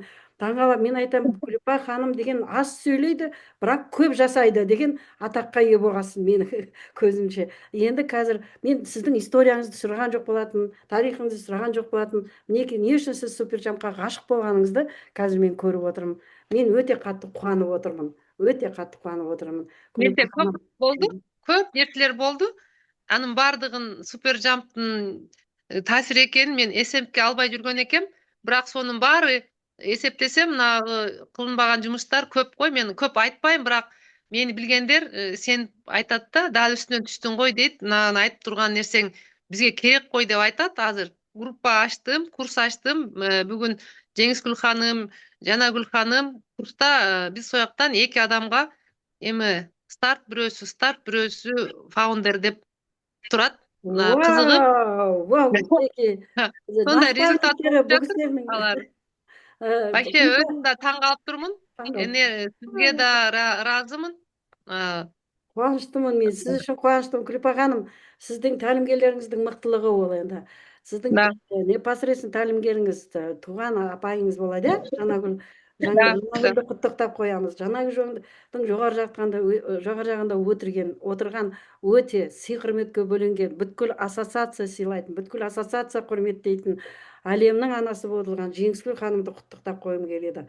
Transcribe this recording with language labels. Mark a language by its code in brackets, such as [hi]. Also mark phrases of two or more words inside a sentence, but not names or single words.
[kk] Таңғалам, мен айтамын, Күлипа ханым деген аз сөйлейді, бірақ көп жасайды деген атаққа ие болғасын менің көзімше. Енді қазір мен сіздің историяңызды сұраған жоқ болатын, тарихыңызды сұраған жоқ болатын. Мінекей, не үшін сіз супержампқа ғашық болғаныңызды қазір мен көріп отырмын. Мен өте қатты қуанып отырмын. Өте қатты қуанып отырмын. [ky] менде [kk] Күлипа [ky] көп [kk] ханым, [ky] болду. көп нерселер болду. Анын бардыгын супер жамптын таасири экенин мен эсепке албай жүргөн экем. Бирок сонун баары эсептесем мынагы кылынбаган жумуштар көп кой. Мен көп айтпайм, бирок мени билгендер сен айтат да, дал үстүнөн түштүң ғой дейт. Мына айтып турган нерсең бизге керек кой деп айтат. Азыр группа ачтым, курс ачтым. Бүгүн Жеңискүл ханым, Жанагүл ханым курста биз сояктан 2 адамга эми старт, бирөөсү фаундер деп турат. Кызыгып [kk] Вау, вау, мінекей. [ky] сондай [kk] Мақтан [ky] результат [kk] тұтары [ky] болуп [kk] бұл [ky] жатыр [kk] кісілердің. [ky] алар. Вообще Күлпа, өзүм да таң калып турмун. Эне сизге да ыраазымын. [kk] қуаныштымын мен, сіз үшін қуаныштымын. Күлпа ханым, сіздің тәлімгерлеріңіздің мықтылығы ол енді. Сіздің Да, непосредственно тәлімгеріңіз туған апайыңыз болады, иә? да, да, Жанагүлді құттықтап қоямыз. Жанагүлдің жоғары жағында отырған өте сый құрметке бөленген, бүткіл ассоциация сыйлайтын, бүткіл ассоциация құрметтейтін әлемнің анасы болған Жеңіскүл ханымды құттықтап қойғым келеді.